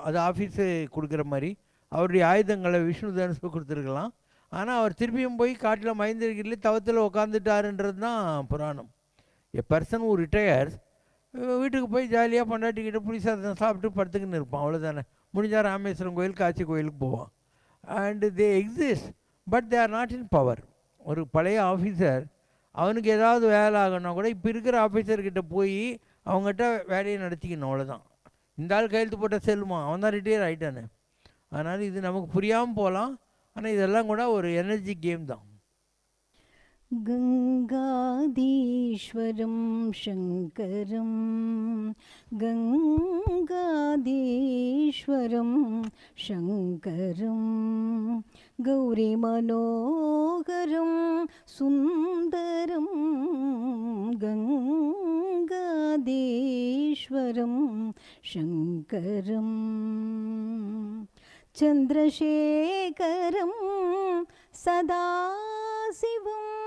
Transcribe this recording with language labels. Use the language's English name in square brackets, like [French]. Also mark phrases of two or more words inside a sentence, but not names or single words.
[Tamil] அது ஆஃபீஸு கொடுக்குற மாதிரி அவருடைய ஆயுதங்களை விஷ்ணு தனுசு கொடுத்துருக்கலாம். ஆனால் அவர் திருப்பியும் போய் காட்டில் மயந்திருக்கிறதுல தவத்தில் உட்காந்துட்டாருன்றது தான் புராணம். [English] a person who retires [Tamil] வீட்டுக்கு போய் ஜாலியாக பொண்டாட்டிக்கிட்ட புளிசாதம் சாப்பிட்டு படுத்துக்கின்னு இருப்பான், அவ்வளோதானே. முடிஞ்சால் ராமேஸ்வரம் கோயில், காட்சி கோயிலுக்கு போவான். [English] and they exist, but they are not in power. [Tamil] ஒரு பழைய ஆஃபீஸர் அவனுக்கு ஏதாவது வேலை ஆகணும்னா கூட இப்போ இருக்கிற ஆஃபீஸர்கிட்ட போய் அவங்ககிட்ட வேலையை நடத்திக்கணும், அவ்வளோதான். இந்த ஆள் கையெழுத்து போட்டால் செல்லுமா, அவன் தான் ரிட்டையர் ஆகிட்டானே. அதனால் இது நமக்கு புரியாமல் போகலாம், ஆனால் இதெல்லாம் கூட ஒரு [English] energy game [Tamil] தான். [Sanskrit] गङ्गाधीश्वरं शङ्करं गङ्गाधीश्वरं शङ्करं गौरीमनोहरं सुन्दरं गङ्गाधीश्वरं शङ्करं चन्द्रशेखरं सदाशिवं